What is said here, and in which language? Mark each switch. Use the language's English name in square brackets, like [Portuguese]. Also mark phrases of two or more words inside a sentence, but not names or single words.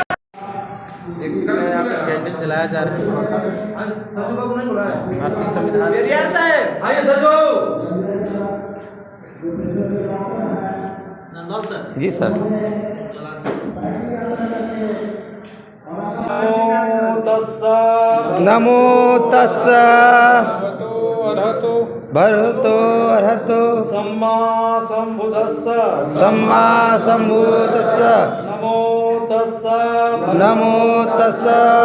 [Hindi] एक सेकंड है, यहाँ पे कैंडल जलाया जा रहा है। भारतीय संविधान जी सर। [Pali] नमो तस्सा भगवतो अरहतो सम्मा संबुद्धस्स सम्मा संबुद्धस्स नमो तस्सा नमो तस्सा